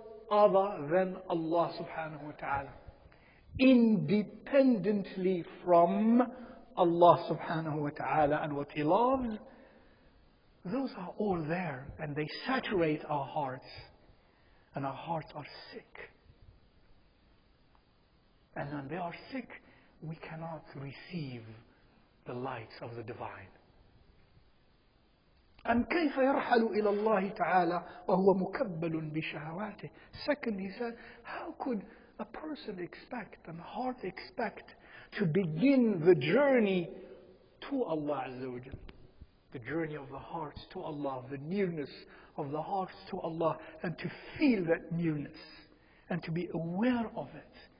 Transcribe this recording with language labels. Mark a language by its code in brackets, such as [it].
[en] other than Allah subhanahu wa ta'ala, independently from Allah subhanahu wa ta'ala and what He loves, those are all there and they saturate our hearts, and our hearts are sick. And when they are sick, we cannot receive the lights of the divine. [ar] أم كيف يرحل إلى الله تعالى وهو مكبل بشهواته. [en] Second, he said, how could a person expect and a heart expect to begin the journey to Allah Azza wa Jal? The journey of the hearts to Allah, the nearness of the hearts to Allah, and to feel that nearness and to be aware of it.